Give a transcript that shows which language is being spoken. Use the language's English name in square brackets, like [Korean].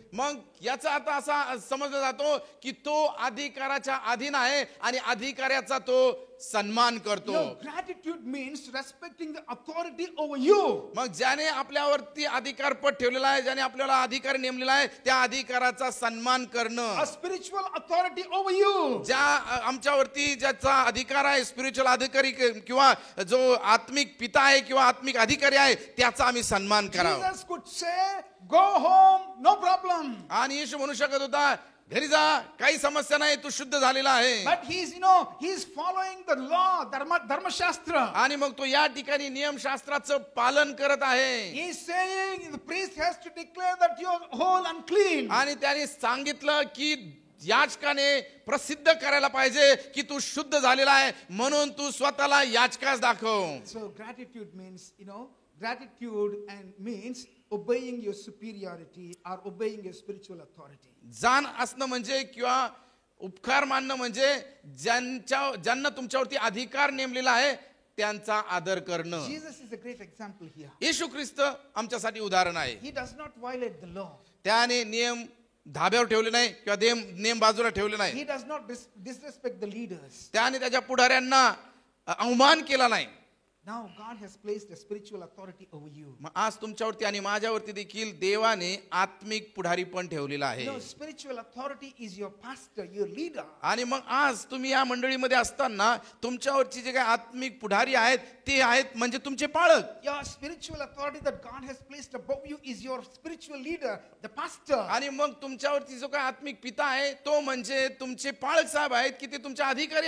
[Marathi] मग याचा अर्थ असा समजला जातो की तो अधिकाराच्या अधीन आहे आणि अधिकाऱ्याचा तो सन्मान करतो. [English] Gratitude means respecting the authority over you. [Marathi] मग ज्याने आपल्यावरती अधिकार पद ठेवलेला आहे, ज्याने आपल्याला अधिकार नेमलेला आहे, त्या अधिकाराचा सन्मान करणं. [English] A spiritual authority over you. [Marathi] ज्या आमच्यावरती ज्याचा अधिकार आहे, स्पिरिच्युअल अधिकारी किंवा जो आत्मिक पिता आहे किंवा आत्मिक अधिकारी आहे, त्याचा आम्ही सन्मान करावा. [English] Jesus could say, go home, no problem. [Marathi] आणि येशू म्हणू शकत होता घरी जा, काही समस्या नाही, तू शुद्ध झालेला आहे. [English] But he's following the law, Dharma Shastra. [Marathi] आणि मग तो या ठिकाणी नियमशास्त्राचं पालन करत आहे. [English] He's saying the priest has to declare that you're whole and clean. [Marathi] आणि त्याने सांगितलं की याजकाने प्रसिद्ध करायला पाहिजे की तू शुद्ध झालेला आहे, म्हणून तू स्वतःला याजकास दाखव. [English] So gratitude means, gratitude and means obeying your superiority or obeying your spiritual authority. [Marathi] जाण असणं म्हणजे किंवा उपकार मानणं म्हणजे ज्यांना तुमच्यावरती अधिकार नेमलेला आहे त्यांचा आदर करणं. [English] Jesus is a great example here. [Marathi] येशू ख्रिस्त आमच्यासाठी उदाहरण आहे. [English] He does not violate the law. [Marathi] त्याने नियम धाब्यावर ठेवले नाही किंवा नियम बाजूला ठेवले नाही. [English] He does not disrespect the leaders. [Marathi] त्याने त्याच्या पुढाऱ्यांना अवमान केला नाही. [English] Now God has placed a spiritual authority over you. [Marathi] मग आज तुमच्यावरती आणि माझ्यावरती देखील देवाने आत्मिक पुढारी पण ठेवलेला आहे. [English] Spiritual authority is your pastor, your leader. [Marathi] आणि मग आज तुम्ही या मंडळीमध्ये असताना तुमच्यावरची जे काही आत्मिक पुढारी आहेत ते आहेत म्हणजे तुमचे पाळक. [English] Your spiritual authority that God has placed above you is your spiritual leader, the pastor. [Marathi] आणि मग तुमच्यावरती जो काही आत्मिक पिता आहे तो म्हणजे तुमचे पाळक साहेब आहेत की ते तुमचे अधिकारी